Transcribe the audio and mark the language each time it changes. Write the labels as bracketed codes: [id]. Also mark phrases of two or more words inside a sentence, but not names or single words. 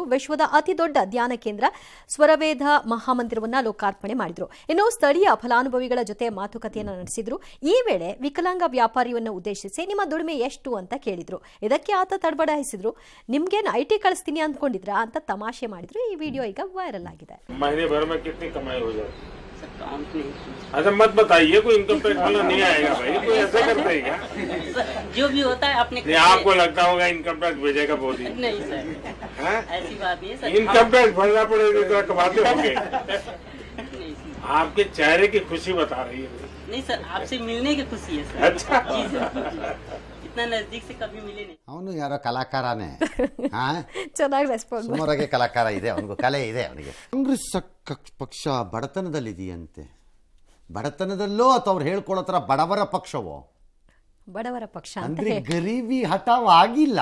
[kn] ವಿಶ್ವದ ಅತಿದೊಡ್ಡ ಧ್ಯಾನ ಕೇಂದ್ರ ಸ್ವರವೇದ ಮಹಾಮಂದಿರವನ್ನು ಲೋಕಾರ್ಪಣೆ ಮಾಡಿದರು. ಇನ್ನು ಸ್ಥಳೀಯ ಫಲಾನುಭವಿಗಳ ಜೊತೆ ಮಾತುಕತೆಯನ್ನು ನಡೆಸಿದರು. ಈ ವೇಳೆ ವಿಕಲಾಂಗ ವ್ಯಾಪಾರಿಯನ್ನು ಉದ್ದೇಶಿಸಿ ನಿಮ್ಮ ದುಡಿಮೆ ಎಷ್ಟು ಅಂತ ಕೇಳಿದ್ರು. ಇದಕ್ಕೆ ಆತ ತಡಬಡಾಯಿಸಿದ್ರು. ನಿಮ್ಗೇನು IT ಕಳಿಸ್ತೀನಿ ಅಂದ್ಕೊಂಡಿದ್ರಾ ಅಂತ ತಮಾಷೆ ಮಾಡಿದ್ರು. ಈ ವಿಡಿಯೋ ಈಗ ವೈರಲ್ ಆಗಿದೆ. [hi] अच्छा मत बताइए, कोई [en] income tax [hi] वाला नहीं आएगा भाई, कोई ऐसा करते है क्या? जो भी होता है अपने नहीं, आपको लगता होगा [en] income tax [hi] भेजेगा मोदी? नहीं सर, हैं? ऐसी बात नहीं है सर। [en] income tax [hi] भरना पड़ेगा तो कमाते होंगे। नहीं सर, आपके चेहरे की खुशी बता रही है। नहीं सर, आपसे मिलने की खुशी है सर। अच्छा। जी सर, इतना नजदीक से कभी मिले नहीं। [kn] ಅವನು ಯಾರೋ ಕಲಾಕಾರನೇ ಹಾಂ ಚೆನ್ನಾಗಿ ರೆಸ್ಪಾನ್ಸ್ ಸುಮಾರಾಗಿ ಕಲಾಕಾರ ಇದೆ, ಅವನಿಗೂ ಕಲೆ ಇದೆ ಅವನಿಗೆ. ಕಾಂಗ್ರೆಸ್ ಪಕ್ಷ ಬಡತನದಲ್ಲಿದೆಯಂತೆ. ಬಡತನದಲ್ಲೋ ಅಥವಾ ಅವ್ರು ಹೇಳ್ಕೊಳ್ಳೋ ಥರ ಬಡವರ ಪಕ್ಷವೋ? ಬಡವರ ಪಕ್ಷ ಅಂತ ಅಂದ್ರೆ [hi] गरीबी हटाओ [kn] ಆಗಿಲ್ಲ,